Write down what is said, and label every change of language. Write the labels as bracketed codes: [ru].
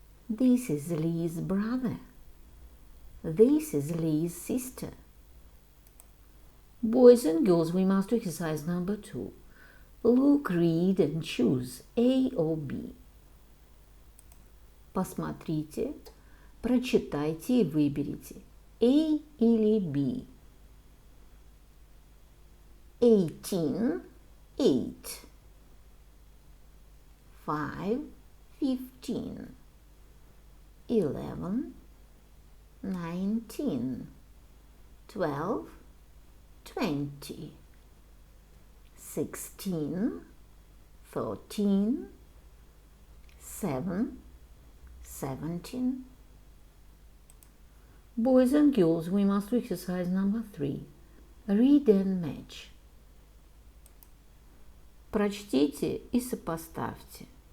[en] This is Lee's brother. This is Lee's sister. Boys and girls, we must do exercise number 2. Look, read and choose A or B. [ru] Посмотрите, прочитайте и выберите A или B. [en] 18, 8. 5, 15. 11, 19. 12, 20. 16, 13. 7, 17. Boys and girls, we must do exercise number 3. Read and match. [ru] Прочтите и сопоставьте.